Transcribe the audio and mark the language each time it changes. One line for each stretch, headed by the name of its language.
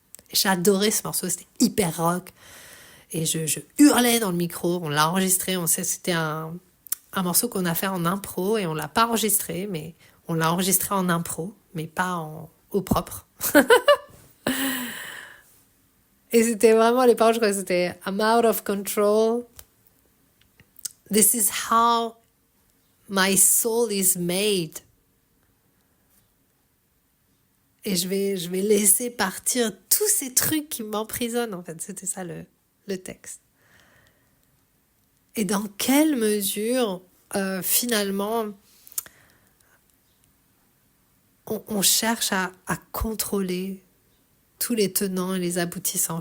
French: Et j'adorais ce morceau, c'était hyper rock. Et je hurlais dans le micro, on l'a enregistré, on sait c'était un morceau qu'on a fait en impro et on l'a pas enregistré, mais on l'a enregistré en impro, mais pas au propre. Et c'était vraiment les paroles, je crois que c'était
English: I'm out of control. This is how my soul is made.
French: Et je vais laisser partir tous ces trucs qui m'emprisonnent, en fait. C'était ça le texte. Et dans quelle mesure, finalement, on cherche à contrôler tous les tenants et les aboutissants.